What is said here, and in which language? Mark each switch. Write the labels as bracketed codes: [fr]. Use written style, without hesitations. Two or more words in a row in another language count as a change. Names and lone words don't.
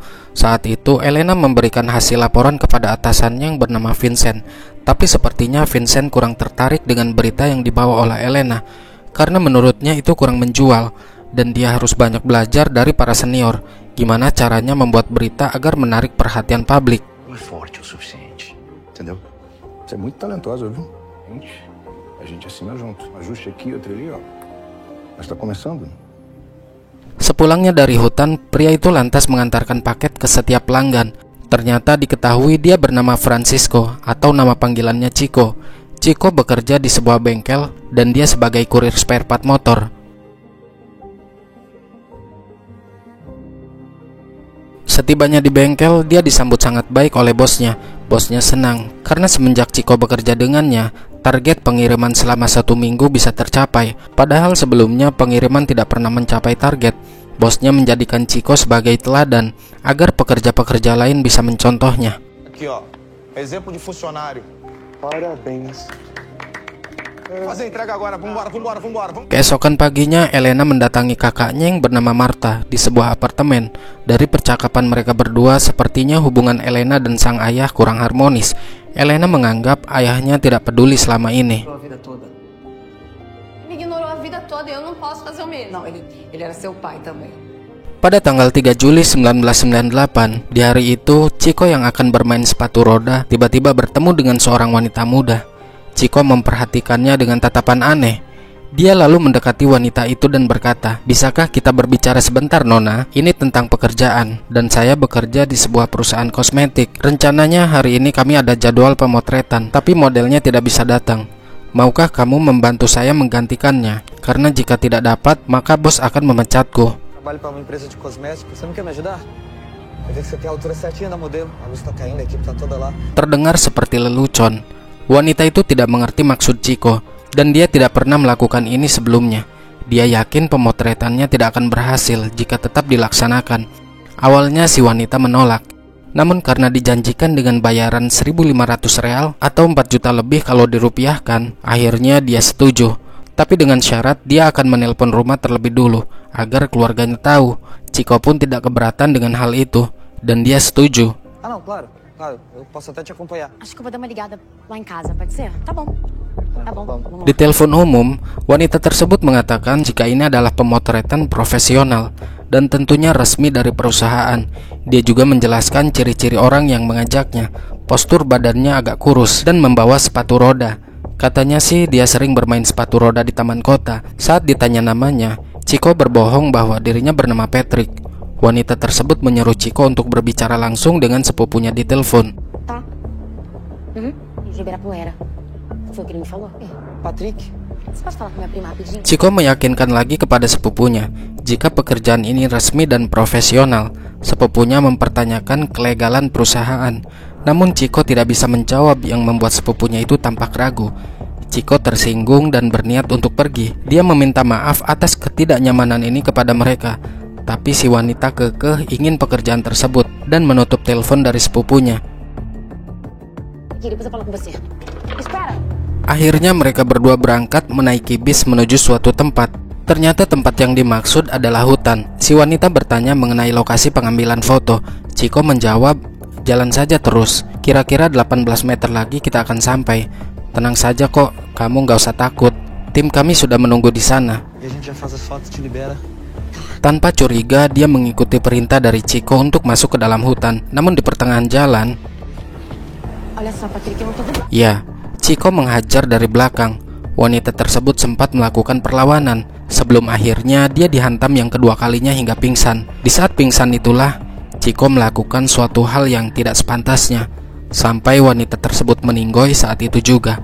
[id] Saat itu, Elena memberikan hasil laporan kepada atasannya yang bernama Vincent. Tapi sepertinya Vincent kurang tertarik dengan berita yang dibawa oleh Elena, karena menurutnya itu kurang menjual, dan dia harus banyak belajar dari para senior, gimana caranya membuat berita agar menarik perhatian publik. [pt] Não é forte o suficiente, entendeu? Você é muito talentosa, viu? A gente assina junto. Ajuste aqui, outro ali, ó. Mas tá começando. [id] Sepulangnya dari hutan, pria itu lantas mengantarkan paket ke setiap pelanggan. Ternyata diketahui dia bernama Francisco, atau nama panggilannya Chico. Chico bekerja di sebuah bengkel, dan dia sebagai kurir [en] spare part [id] motor. Setibanya di bengkel, dia disambut sangat baik oleh bosnya. Bosnya senang, karena semenjak Chico bekerja dengannya, target pengiriman selama 1 minggu bisa tercapai. Padahal sebelumnya pengiriman tidak pernah mencapai target. Bosnya menjadikan Chico sebagai teladan, agar pekerja-pekerja lain bisa mencontohnya. [pt] Aqui, ó. Exemplo de funcionário. Parabéns. Fazer entrega agora. Vambora. [id] Keesokan paginya, Elena mendatangi kakaknya yang bernama Marta di sebuah apartemen. Dari percakapan mereka berdua, sepertinya hubungan Elena dan sang ayah kurang harmonis. Elena menganggap ayahnya tidak peduli selama ini. [pt] Me ignorou a vida toda e eu não posso fazer o mesmo. Não, ele era seu pai também. [id] Pada tanggal 3 Juli 1998, di hari itu, Chico yang akan bermain sepatu roda tiba-tiba bertemu dengan seorang wanita muda. Chico memperhatikannya dengan tatapan aneh. Dia lalu mendekati wanita itu dan berkata, "Bisakah kita berbicara sebentar, Nona? Ini tentang pekerjaan, dan saya bekerja di sebuah perusahaan kosmetik. Rencananya hari ini kami ada jadwal pemotretan, tapi modelnya tidak bisa datang. Maukah kamu membantu saya menggantikannya? Karena jika tidak dapat, maka bos akan memecatku." [pt] Trabalho para uma empresa de cosméticos. Você não quer me ajudar? Eu vi que você tem a altura certinha da modelo. A luz tá caindo, a equipe tá toda lá. [id] Terdengar seperti lelucon. Wanita itu tidak mengerti maksud Chico, dan dia tidak pernah melakukan ini sebelumnya. Dia yakin pemotretannya tidak akan berhasil jika tetap dilaksanakan. Awalnya si wanita menolak, namun karena dijanjikan dengan bayaran 1.500 real atau 4 juta lebih kalau dirupiahkan, akhirnya dia setuju. Tapi dengan syarat dia akan menelpon rumah terlebih dulu agar keluarganya tahu. Chico pun tidak keberatan dengan hal itu, dan dia setuju. [pt] Ah, não, claro. Eu posso até te acompanhar. Acho que eu vou dar uma ligada lá em casa, pode ser? Tá bom. Tá bom. Vamos [id] Di telepon umum, wanita tersebut mengatakan jika ini adalah pemotretan profesional dan tentunya resmi dari perusahaan. Dia juga menjelaskan ciri-ciri orang yang mengajaknya. Postur badannya agak kurus dan membawa sepatu roda. Katanya sih dia sering bermain sepatu roda di taman kota. Saat ditanya namanya, Chico berbohong bahwa dirinya bernama Patrick. Wanita tersebut menyuruh Chico untuk berbicara langsung dengan sepupunya di telepon. [pt] Tá. E de Ibirapuera. Foi o que ele me falou. Patrick? Você pode falar com minha prima rapidinho? [id] Chico meyakinkan lagi kepada sepupunya jika pekerjaan ini resmi dan profesional. Sepupunya mempertanyakan kelegalan perusahaan, namun Chico tidak bisa menjawab yang membuat sepupunya itu tampak ragu. Chico tersinggung dan berniat untuk pergi. Dia meminta maaf atas ketidaknyamanan ini kepada mereka, tapi si wanita kekeh ingin pekerjaan tersebut dan menutup telepon dari sepupunya. [pt] Depois eu falo com você. Espera! [id] Akhirnya mereka berdua berangkat menaiki bis menuju suatu tempat. Ternyata tempat yang dimaksud adalah hutan. Si wanita bertanya mengenai lokasi pengambilan foto. Chico menjawab, jalan saja terus. Kira-kira 18 meter lagi kita akan sampai. Tenang saja kok, kamu gak usah takut. Tim kami sudah menunggu di sana. [pt] E a gente já faz as fotos, te libera. [id] Tanpa curiga, dia mengikuti perintah dari Chico untuk masuk ke dalam hutan. Namun di pertengahan jalan, [pt] Olha só, Patrick, eu não tô vendo. [id] ya, Chico menghajar dari belakang. Wanita tersebut sempat melakukan perlawanan. Sebelum akhirnya dia dihantam yang kedua kalinya hingga pingsan. Di saat pingsan itulah Chico melakukan suatu hal yang tidak sepantasnya. Sampai wanita tersebut meninggoy saat itu juga.